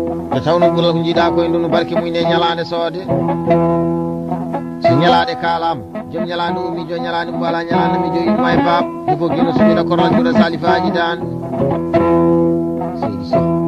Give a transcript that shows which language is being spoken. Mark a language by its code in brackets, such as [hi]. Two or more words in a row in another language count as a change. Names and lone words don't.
[ff] Nde tawno ɓural ko jiiɗa koye ndu no barke mum ne ñalande soode. So ñalade kalama, joom ñalande o miijo, ñalande mbo ala, ñalande miijo, yimɓe ma e baaba. [fr] Il faut que [ff] no suɓira koral juuɗe salifaji dande. Seydi Sow.